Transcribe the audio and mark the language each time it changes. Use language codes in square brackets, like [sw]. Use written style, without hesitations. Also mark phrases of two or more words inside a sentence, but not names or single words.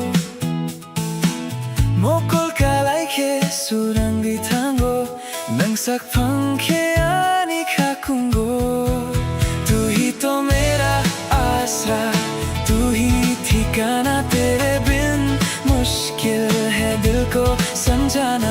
[trp] mokol kalai ke surangi tango nangsak pangke ani kakungo. [hi] तू ही तो मेरा आसरा, तू ही ठिकाना, तेरे बिन मुश्किल है दिल को समझाना।